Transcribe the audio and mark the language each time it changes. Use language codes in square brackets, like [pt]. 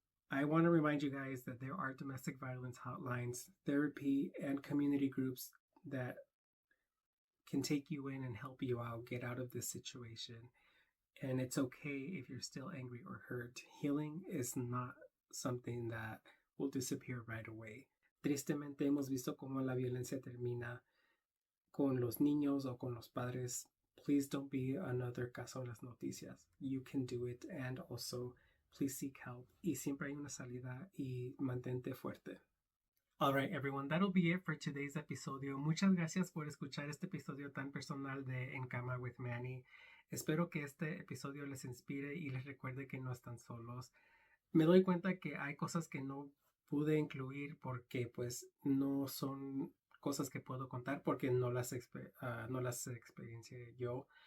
[en] I want to remind you guys that there are domestic violence hotlines, therapy, and community groups that can take you in and help you out get out of this situation. And it's okay if you're still angry or hurt. Healing is not something that will disappear right away. [es] Tristemente hemos visto cómo la violencia termina con los niños o con los padres. [en] Please don't be another [es] caso en las noticias. [en] You can do it, and also please seek help. [es] Y siempre hay una salida y mantente fuerte. [en] Alright everyone, that'll be it for today's [es] episodio. Muchas gracias por escuchar este episodio tan personal de En Cama with Manny. Espero que este episodio les inspire y les recuerde que no están solos. Me doy cuenta que hay cosas que no pude incluir porque pues no son cosas que puedo contar porque no las experiencié yo.